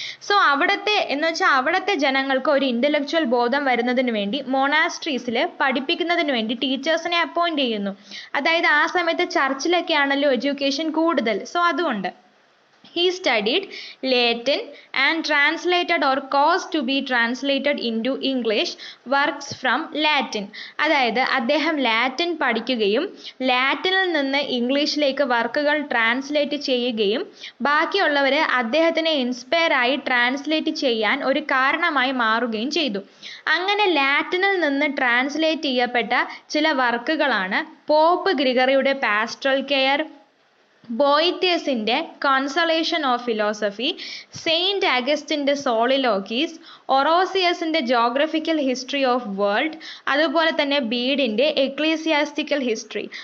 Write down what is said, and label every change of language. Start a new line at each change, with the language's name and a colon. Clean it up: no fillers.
Malayalam: So അവിടുത്തെ ജനങ്ങൾക്ക് ഒരു ഇന്റലക്ച്വൽ ബോധം വരുന്നതിന് വേണ്ടി മൊണാസ്ട്രീസിൽ പഠിപ്പിക്കുന്നതിന് വേണ്ടി ടീച്ചേഴ്സിനെ അപ്പോയിന്റ് ചെയ്യുന്നു. അതായത് ആ സമയത്ത് ചർച്ചിലൊക്കെ ആണല്ലോ എഡ്യൂക്കേഷൻ കൂടുതൽ. സോ അതുകൊണ്ട്
English: He studied Latin and translated or caused to be translated into English works from Latin.
Malayalam: അതായത് അദ്ദേഹം ലാറ്റിൻ പഠിക്കുകയും ലാറ്റിനിൽ നിന്ന് ഇംഗ്ലീഷിലേക്ക് വർക്കുകൾ ട്രാൻസ്ലേറ്റ് ചെയ്യുകയും ബാക്കിയുള്ളവരെ അദ്ദേഹത്തിനെ ഇൻസ്പയർ ആയി ട്രാൻസ്ലേറ്റ് ചെയ്യാൻ ഒരു കാരണമായി മാറുകയും ചെയ്തു. അങ്ങനെ ലാറ്റിനിൽ നിന്ന് ട്രാൻസ്ലേറ്റ് ചെയ്യപ്പെട്ട ചില വർക്കുകളാണ് pop ഗ്രിഗറിയുടെ pastoral care, ബോയിറ്റിയസിന്റെ കൺസലേഷൻ of philosophy, Saint അഗസ്റ്റിന്റെ സോളിലോക്കീസ്, ഒറോസിയസിന്റെ geographical history of world, അതുപോലെ തന്നെ ബീഡിന്റെ എക്ലീസിയാസ്റ്റിക്കൽ ഹിസ്റ്ററി.